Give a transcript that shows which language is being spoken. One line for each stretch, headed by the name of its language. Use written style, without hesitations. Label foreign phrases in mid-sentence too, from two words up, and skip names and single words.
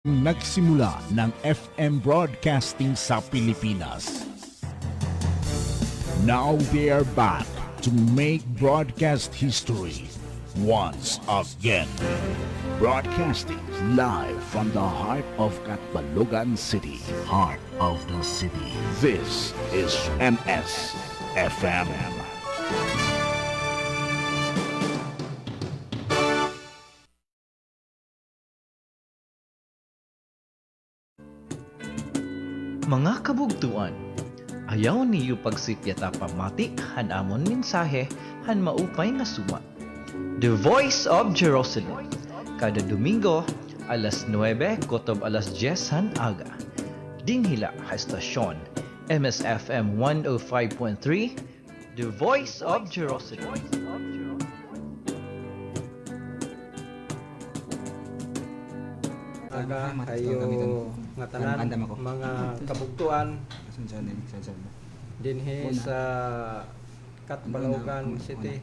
Filipino: Nagsimula ng FM broadcasting sa Pilipinas.
English: Now they are back to make broadcast history once again. Broadcasting live from the heart of Catbalogan City. Heart of the city. This is MS FM.
Waray: Mga kabugtuan, ayaw niyo pagsipyata pamati han amon mensahe han maupay nga sumat. The Voice of Jerusalem, kada Domingo, alas 9, kotob alas 10 han aga. Dinhila ha estasyon, MSFM 105.3, The Voice of Jerusalem. Aga kayo nga tanan mga kabugtuan dinhi sa Catbalogan City.